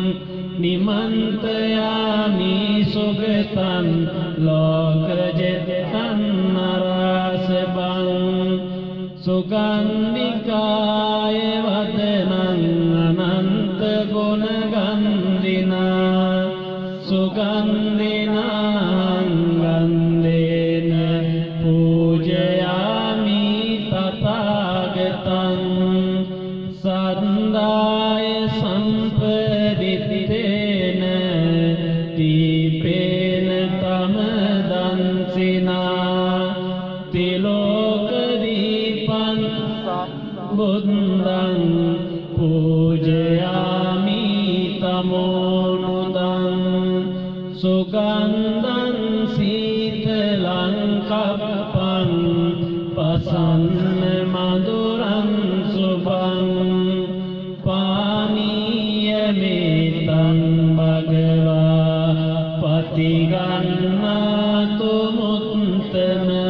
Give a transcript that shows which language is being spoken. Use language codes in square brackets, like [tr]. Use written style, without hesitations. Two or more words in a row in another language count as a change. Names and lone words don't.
[pi] නිමන්තයාමි සුගතං ලෝකජෙත්තං නරාසබං සුගන්ධිකාය වදනං අනන්ත ගුණ ගන්ධිනා සුගන්ධිනං ගන්ධේන පූජයාමි තථාගතං සන්දාය සම්පදිත්තේන දීපේන තම දන්සිනා තිලෝක දීපං බුද්ධං පූජයාමි තමෝනුදං සුගන්ධං සීතලං කප්පං පසන්න මధుරං සුභං පානීයමේතං භගවා පතිගන්නාතු මුත්තම